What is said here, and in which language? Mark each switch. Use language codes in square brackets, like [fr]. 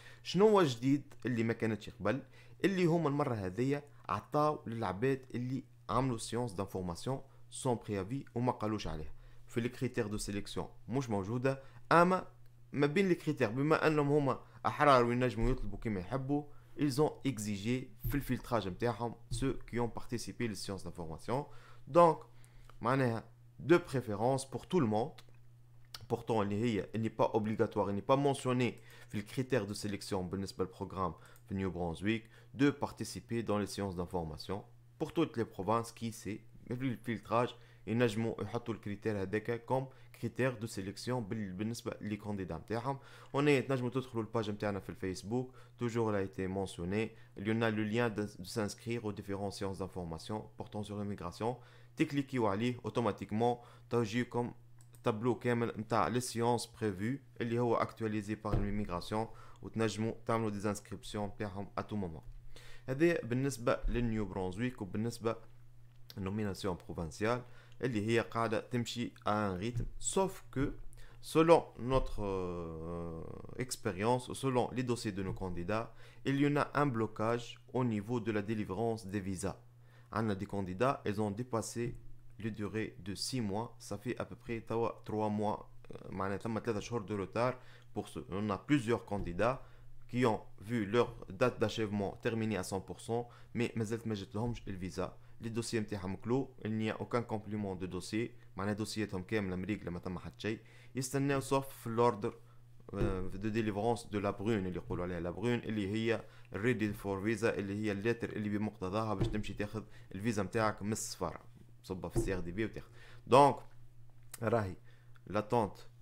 [ar] شنو هو جديد اللي ما كانتش قبل اللي هما المره هذيا عطاو للعباد اللي عملوا سيونس دانفورماسيون سون بريافي وما قالوش عليها في لي كريتير دو سيليكسيون مش موجوده. اما ما بين لي كريتير بما انهم هما احرار وينجموا يطلبوا كما يحبوا [fr] ils ont exigé [ar] في الفلتراج نتاعهم [fr] ceux qui ont participé les séances d'information. donc [ar] معناها [fr] de préférence pour tout le monde pourtant elle n'est pas obligatoire, elle n'est pas mentionnée [ar] في الكريتير دو سيليكسيون بالنسبه للبروغرام في نيو برونزويك [fr] de participer dans les séances d'information pour toutes les provinces qui c'est [ar] في الفلتراج ينجموا يحطوا الكريتير هذاك كوم كريتير دو سيليكسيون بالنسبه لي كانديدا نتاعهم. هنا تنجموا تدخلوا الباج نتاعنا في الفيسبوك [fr] toujours a été mentionné il y en a le lien de s'inscrire aux différentes séances d'information portant sur l'immigration [ar] تكليكيو عليه اوتوماتيكمون توجيكم تابلو كامل نتاع لي سيونس بريفو اللي هو اكtualisé [fr] par l'immigration [ar] وتنجموا تعملوا دي انسكريبسيون تاعهم ا تو مومون. هذا بالنسبه للنيو برونزويك وبالنسبه النوميناسيون بروفانسيال اللي هي قاعده تمشي [fr] à un rythme sauf que selon notre expérience ou selon les dossiers de nos candidats il y en a un blocage au niveau de la délivrance des visas. On a des candidats ils ont dépassé les durées de 6 mois ça fait à peu près 3 mois [ar] معناتها ثم 3 شهور [fr] de retard pour ceux. On a plusieurs candidats qui ont vu leur date d'achèvement terminée à 100% mais [ar] مازالت ما جاتلهمش الفيزا. les dossiers نتاعهم كلو [fr] il n'y a aucun complément de dossier [ar] معناها دوسياتهم كامله مريقله ما ثم حتى شيء يستناو صف في الاوردر de délivrance de la brune اللي يقولوا عليها la brune اللي هي ready for visa اللي هي الليتر اللي بمقتضاها باش تمشي تاخذ الفيزا نتاعك من السفاره تصبها في السي ار دي بي وتاخذ. دونك راهي لاتونت